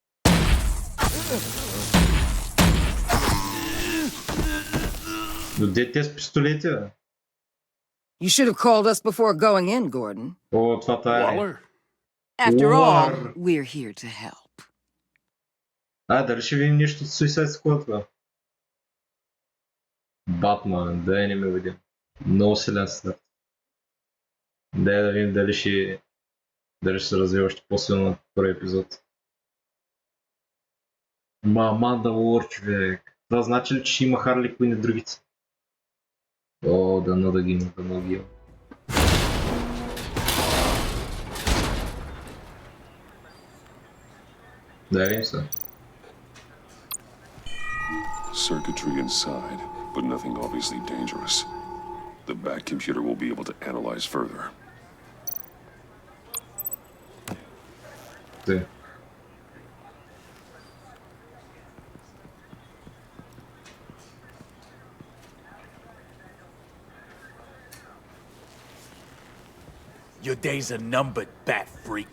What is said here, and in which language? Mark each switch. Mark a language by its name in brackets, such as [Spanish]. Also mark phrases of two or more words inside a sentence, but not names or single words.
[Bulgarian] Где те с пистолети, бе? [English] You should have called us before going in, Gordon. [Bulgarian] О, това е. [English] Waller? After all, we're here to help. [Bulgarian] Дали ще видим нещо от Suicide Squad, бе? Батман, да не ме видим. Много силен старт. Да видим дали ще се развива още по-силно на първи епизод. Мандалор, човек. Това значи ли, че ще има Харли Куин и другите? О, дано да ги има, дано ги има. Да видим се. [English] Circuitry inside, but nothing obviously dangerous. The back computer will be able to analyze further. [Russian] Ты. [English] Your days are numbered, bat freak.